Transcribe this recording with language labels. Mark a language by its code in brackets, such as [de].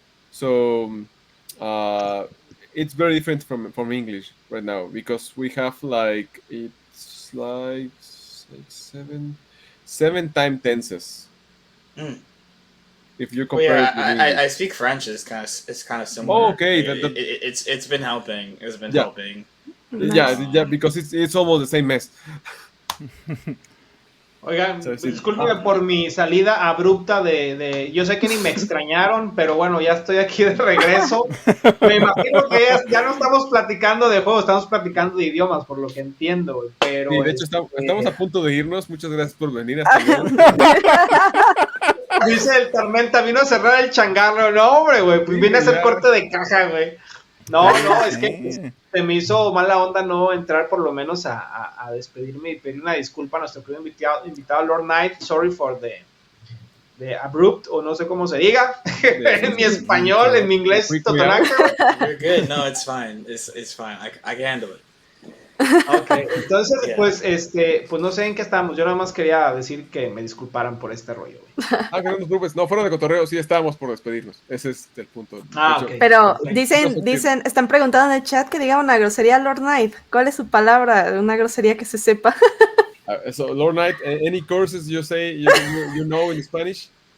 [en] So it's very different from English right now because we have like it's like seven time tenses. If you compare it with English. I speak French. It's kind of similar. Oh, okay. It's been helping. It's been Yeah. helping. Yeah, because it's almost the same mess. [es] Oigan, So, sí. discúlpenme por mi salida abrupta de... Yo sé que ni me extrañaron, pero bueno, ya estoy aquí de regreso. Me imagino que ya no estamos platicando de juegos, estamos platicando de idiomas, por lo que entiendo. Pero Sí, de hecho, estamos a punto de irnos. Muchas gracias por venir. Hasta luego. Dice el Tormenta, vino a cerrar el changarro. No, hombre, güey, pues vine a hacer corte de caja, güey. No, es que se me hizo mala onda no entrar por lo menos a despedirme y pedir una disculpa a nuestro primer invitado Lord Knight. [en] Sorry for the abrupt, [es] o no sé cómo se diga, en mi español, en mi inglés totonaco. [en] You're good. No, it's fine. It's fine. I can handle it. [es] Okay, entonces, pues no sé en qué estamos. Yo nada más quería decir que me disculparan por este rollo, güey. Que no te preocupes. No, fuera de cotorreo, sí estábamos por despedirnos. Ese es el punto. Ok. Pero dicen, están preguntando en el chat que diga una grosería Lord Knight. ¿Cuál es su palabra? Una grosería que se sepa. [en] So, Lord Knight, any courses you say you know in Spanish?